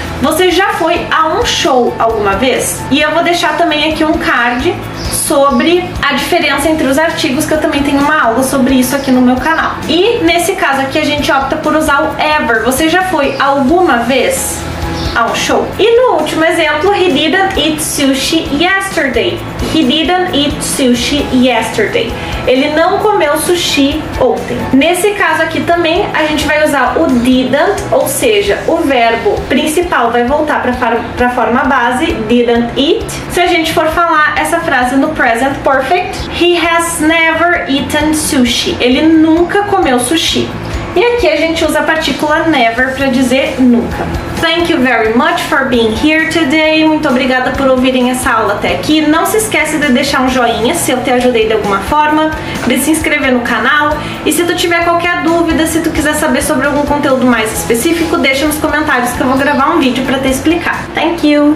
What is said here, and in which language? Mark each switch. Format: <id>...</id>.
<pt>Você já foi a um show alguma vez? E eu vou deixar também aqui um card sobre a diferença entre os artigos, que eu também tenho uma aula sobre isso aqui no meu canal. E nesse caso aqui a gente opta por usar o ever. Você já foi alguma vez a um show? E no último exemplo,</pt> <en>he didn't eat sushi yesterday. He didn't eat sushi yesterday.</en> <pt>Ele não comeu sushi ontem. Nesse caso aqui também a gente vai usar o didn't, ou seja, o verbo principal vai voltar para a forma base, didn't eat. Se a gente for falar essa frase no present perfect,</pt> <en>he has never eaten sushi.</en> <pt>Ele nunca comeu sushi. E aqui a gente usa a partícula never para dizer nunca.</pt> <en>Thank you very much for being here today.</en> <pt>Muito obrigada por ouvirem essa aula até aqui. Não se esquece de deixar um joinha se eu te ajudei de alguma forma, de se inscrever no canal. E se tu tiver qualquer dúvida, se tu quiser saber sobre algum conteúdo mais específico, deixa nos comentários que eu vou gravar um vídeo para te explicar.</pt> <en>Thank you!</en>